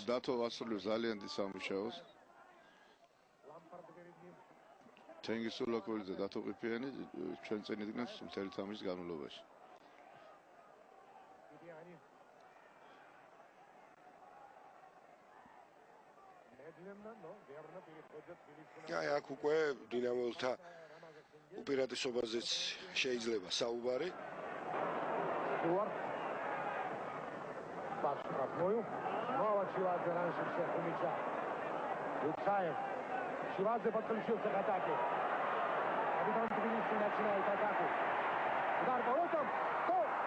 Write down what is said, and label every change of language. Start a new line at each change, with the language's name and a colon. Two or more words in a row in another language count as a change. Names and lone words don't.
Georgian: დათო ასრულებს ძალიან დიდ სამუშაოს. თენგიზ ულაკოლიძე და დათო ყიფიანი ჩვენ წინ იდგნენ მთელი თამაშის განმავლობაში. აი აქ უკვე დინამოელთა უპირატესობაზეც შეიძლება საუბარი.
Russian: Штрафную. Снова Чивадзе раньше всех у мяча. Луцаев. Чивадзе подключился к атаке. Капитан Тбилиси начинает атаку. Удар по воротам. Гол!